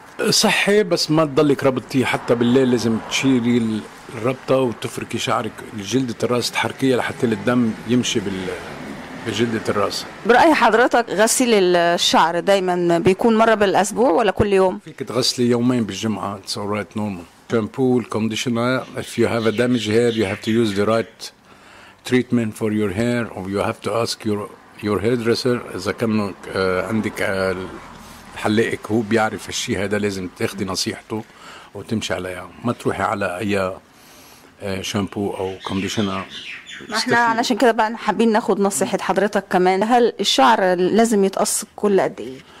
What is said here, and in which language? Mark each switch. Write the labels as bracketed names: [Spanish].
[Arabic] صحي، بس ما تضلك ربطتيه حتى بالليل، لازم تشيلي الربطة وتفركي شعرك جلدة الرأس، تحركيها لحتى الدم يمشي بجلدة الرأس. برأي حضرتك غسيل الشعر دايما بيكون مرة بالأسبوع ولا كل يوم؟ فيك تغسلي يومين بالجمعة، [English] it's alright normal. Shampoo, conditioner. If you have a damaged hair, you have to use the right treatment for your hair, or you have to ask your hairdresser. [Arabic] إذا كان عندك حلاقك هو بيعرف الشيء هذا، لازم تأخذ نصيحته وتمشي عليها. ما تروحي على أي شامبو أو conditioner. إحنا علشان كده بقى حابين ناخد نصيحة حضرتك كمان. هل الشعر لازم يتقص كل قد إيه؟